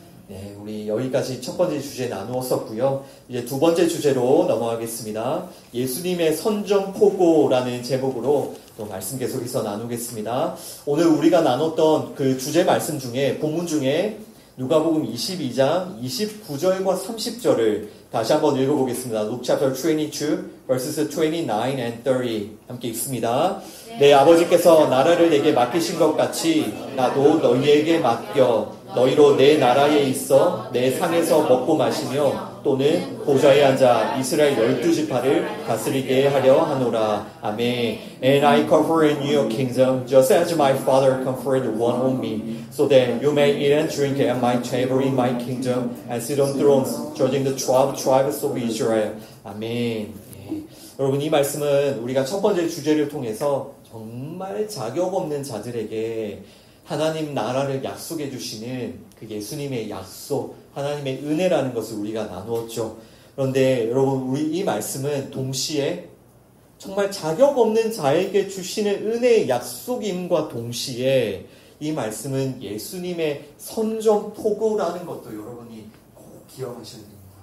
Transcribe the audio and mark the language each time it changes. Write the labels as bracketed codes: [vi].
[ko] 네, 우리 여기까지 첫 번째 주제 나누었었고요. 이제 두 번째 주제로 넘어가겠습니다. 예수님의 선전포고라는 제목으로 또 말씀 계속해서 나누겠습니다. 오늘 우리가 나눴던 그 주제 말씀 중에 본문 중에 누가복음 22장 29절과 30절을 다시 한번 읽어보겠습니다. [en] Luke chapter 22 verses 29 and 30 [ko] 함께 읽습니다. 내 아버지께서 나라를 내게 맡기신 것 같이 나도 너희에게 맡겨 너희로 내 나라에 있어 내 상에서 먹고 마시며 또는 보좌에 앉아 이스라엘 12지파를 다스리게 하려 하노라. 아멘. [en] And I confer in you a kingdom just as my father conferred one on me so that you may eat and drink at my table in my kingdom and sit on thrones judging the 12 tribes of Israel. [ko] 아멘. 네. 여러분 이 말씀은 우리가 첫 번째 주제를 통해서 정말 자격 없는 자들에게 하나님 나라를 약속해 주시는 그 예수님의 약속, 하나님의 은혜라는 것을 우리가 나누었죠. 그런데 여러분 우리 이 말씀은 동시에 정말 자격 없는 자에게 주시는 은혜의 약속임과 동시에 이 말씀은 예수님의 선전포고라는 것도 여러분이 꼭 기억하셔야 됩니다.